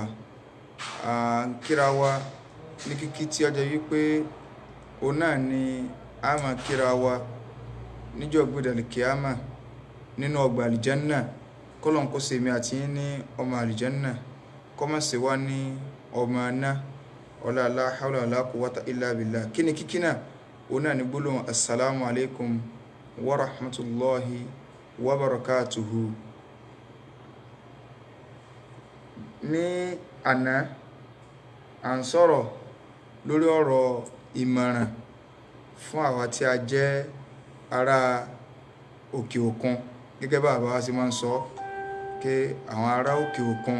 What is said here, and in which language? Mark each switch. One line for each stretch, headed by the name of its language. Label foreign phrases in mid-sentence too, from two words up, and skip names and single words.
Yoruba: Kíra wa ní kíkí tí ọjọ́ wípé òun náà ni a máa kíra wa níjọ́ gbẹ̀dẹ̀ kíámà nínú ọgbà àlìjánná. kọ́lọ́n kó ṣe mi àti yín ní ọmọ àlìjánná, kó má ṣe wá ní ọmọ aná.
Arabic: ọlá لا حول ولا قوة إلا بالله.
Yoruba: Kí ni kíkí náà? òun náà ni gbólóhùn
Arabic: السلام عليكم ورحمة الله وبركاته.
Yoruba: Ní àná à ń sọ̀rọ̀ lórí ọ̀rọ̀ ìmọ̀ràn fún àwa tí a jẹ́ ará òkè òkun, gẹ́gẹ́ bá bàbá wa ṣe máa ń sọ pé àwọn ará òkè òkun.